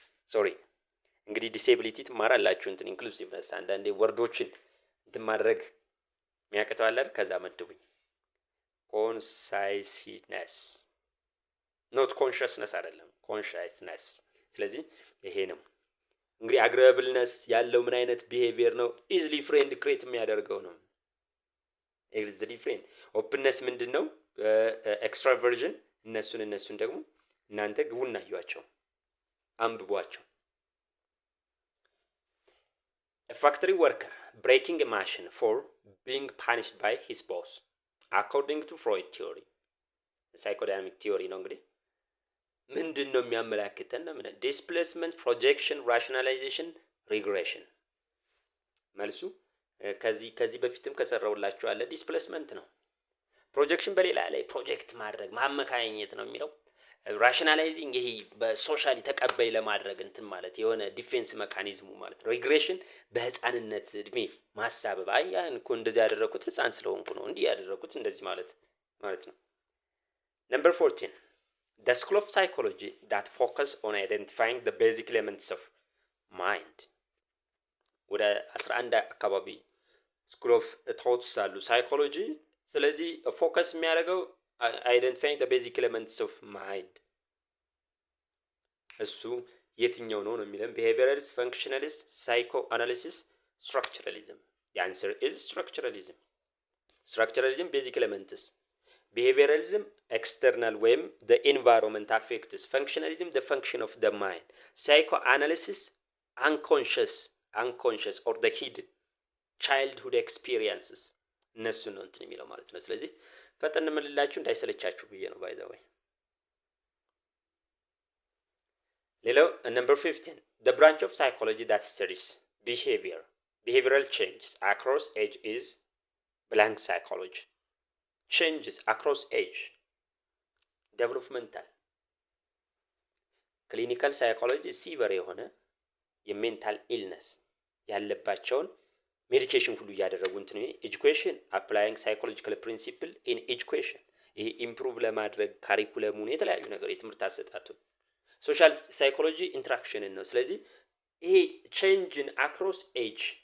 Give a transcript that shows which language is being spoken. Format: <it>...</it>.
<am>sorry እንግዲህ ዲሴቢሊቲ ትማራላችሁ እንትን ኢንክሉሲቭነስ አንዳንዴ ወርዶችን እንትን ማድረግ የሚያቅተው አለ ከዛ መድቡኝ።</am> <en>consciousness not consciousness</en> <am>አይደለም consciousness። ስለዚህ ይሄ ነው እንግዲህ agreeableness ያለው ምን አይነት ቢሄቪየር ነው?</am> <en>easily friend create</en> <am>የሚያደርገው ነው። easily friend openness ምንድነው?</am> <en>extraversion</en> <am>እነሱን ደግሞ እናንተ ግቡና አዩዋቸው አንብቧቸው።</am> <en>A factory worker breaking a machine for being punished by his boss according to Freud theory, psychodynamic theory</en> <am>ነው እንግዲህ ምንድነው የሚያመላክተን ነው? ዲስፕሌስመንት፣ ፕሮጀክሽን፣ ራሽናላይዜሽን፣ ሪግሬሽን። መልሱ ከዚህ በፊትም ከሰራውላችሁ አለ ዲስፕሌስመንት ነው። ፕሮጀክሽን በሌላ ላይ ፕሮጀክት ማድረግ ማመካኘት ነው የሚለው። ራሽናላይዚንግ ይሄ በሶሻሊ ተቀባይ ለማድረግ እንትን ማለት የሆነ ዲፌንስ ሜካኒዝሙ ማለት ነው። ሪግሬሽን በህፃንነት እድሜ ማሳበብ አያን እኮ እንደዚህ ያደረኩት ህፃን ስለሆንኩ ነው እንዲህ ያደረኩት እንደዚህ ማለት</am> <en>ነው። Number 14, the school of psychology that focus on identifying the basic elements of mind.</en> <am>ወደ 11 አካባቢ ስኩል ኦፍ ቶትስ አሉ ሳይኮሎጂ። ስለዚህ ፎከስ የሚያደርገው</am> <en>identifying the basic elements of mind</en> <am>እሱ የትኛው ነው የሚለን behavioralist, functionalist, psychoanalysis, structuralism.</am> <en>The answer is structuralism. Structuralism basic elements, behavioralism external ወይም the environment affects, functionalism the function of the mind, psychoanalysis unconscious or the hidden childhood experiences</en> <am>እነሱ ነው እንትን የሚለው ማለት ነው። ስለዚህ ፈጠን ምልላችሁ እንዳይሰለቻችሁ ብዬ ነው ባይ ዘ ወይ።</am> <en>ሌላው number 15, the branch of psychology that studies behavioral changes across age is blank psychology. changes across age,</en> <am>developmental, clinical psychology ሲቨር የሆነ የሜንታል ኢልነስ ያለባቸውን ሜዲኬሽን ሁሉ እያደረጉ እንትን ኤጁኬሽን</am> <en>አፕላይንግ ሳይኮሎጂካል ፕሪንሲፕል ኢን ኤጁኬሽን</en> <am>ይሄ ኢምፕሩቭ ለማድረግ ካሪኩለሙን የተለያዩ ነገር የትምህርት አሰጣጡ ሶሻል ሳይኮሎጂ ኢንተራክሽንን ነው። ስለዚህ ይሄ ቼንጅን አክሮስ ኤጅ</am>